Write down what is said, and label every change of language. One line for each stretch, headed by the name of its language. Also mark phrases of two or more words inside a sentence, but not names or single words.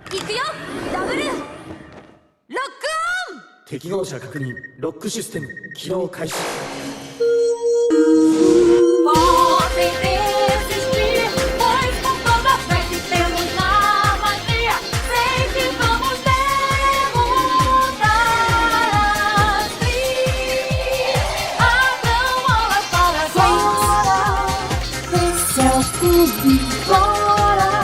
Japanese: くよ。ダブルロックオン。適合者確認。ロックシステム起動開始。
Portuguese: Podem desistir, pois com toda fé que temos na magia, sei que vamos derrotar assim. Abram alas para fora, esse é o clube, bora.